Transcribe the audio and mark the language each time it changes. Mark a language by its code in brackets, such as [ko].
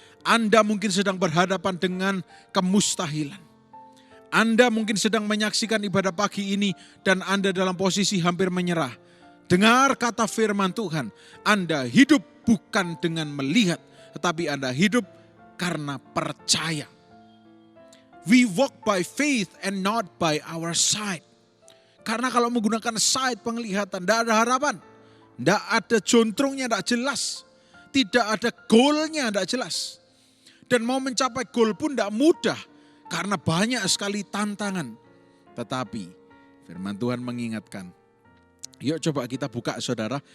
[id] Anda mungkin sedang berhadapan dengan kemustahilan. Anda mungkin sedang menyaksikan ibadah pagi ini dan Anda dalam posisi hampir menyerah. Dengar kata firman Tuhan, Anda hidup bukan dengan melihat, tetapi Anda hidup karena percaya. [en] We walk by faith and not by our sight. [id] Karena kalau menggunakan sight, penglihatan, tidak ada harapan. Tidak ada jontrongnya, tidak jelas. Tidak ada goalnya, tidak jelas. Dan mau mencapai goal pun tidak mudah. Karena banyak sekali tantangan. Tetapi firman Tuhan mengingatkan. Yuk coba kita buka saudara.